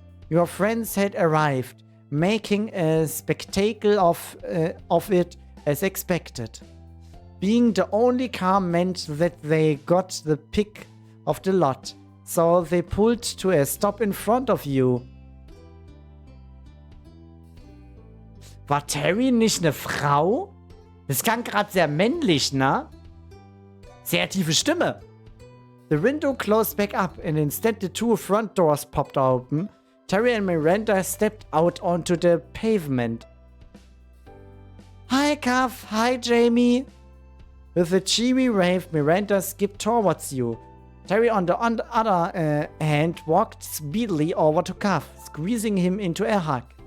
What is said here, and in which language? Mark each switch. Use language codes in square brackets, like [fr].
[en] Your friends had arrived, making a spectacle of it as expected. Being the only car meant that they got the pick of the lot, so they pulled to a stop in front of you. [de] War Terry nicht eine Frau? Das klang gerade sehr männlich, ne? Sehr tiefe Stimme. [en] The window closed back up and instead the two front doors popped open. Terry and Miranda stepped out onto the pavement. Hi, Kath. Hi, Jamie. With a cheery wave, Miranda skipped towards you. Terry, on the other hand, walked speedily over to Kath, squeezing him into a hug.